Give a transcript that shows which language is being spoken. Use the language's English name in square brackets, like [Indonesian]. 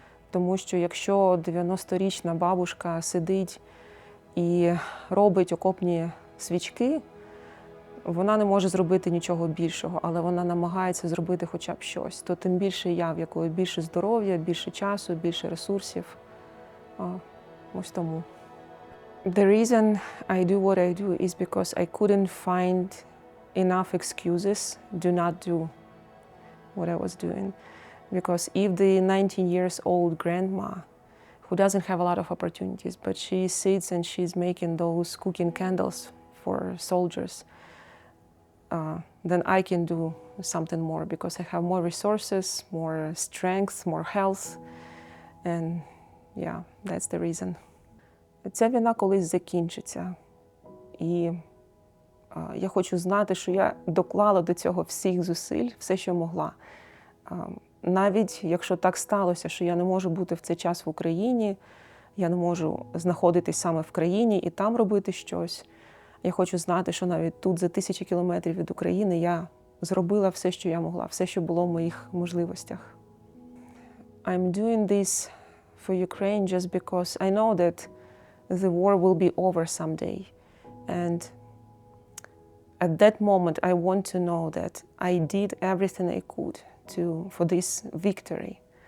[Ukrainian] Тому що якщо 90-річна бабушка сидить і робить окопні свічки, вона не може зробити нічого більшого, але вона намагається зробити хоча б щось. То тим більше я, в якої більше здоров'я, більше часу, більше ресурсів. Ось тому. [English] The reason I do what I do is because I couldn't find enough excuses to not do what I was doing. Because if the 19-year-old grandma, who doesn't have a lot of opportunities, but she sits and she's making those cooking candles for soldiers, then I can do something more because I have more resources, more strength, more health. And yeah, that's the reason. [Ukrainian] Ця війна колись закінчиться. І я хочу знати, що я доклала до цього всіх зусиль, все, що могла. Навіть якщо так сталося, що я не можу бути в цей час в Україні, я не можу знаходитись саме в країні і там робити щось, я хочу знати, що навіть тут, за 1000 кілометрів від України, я зробила все, що я могла, все, що було в моїх можливостях. [English] I'm doing this for Ukraine just because I know that the war will be over someday. And at that moment, I want to know that I did everything I could for this victory.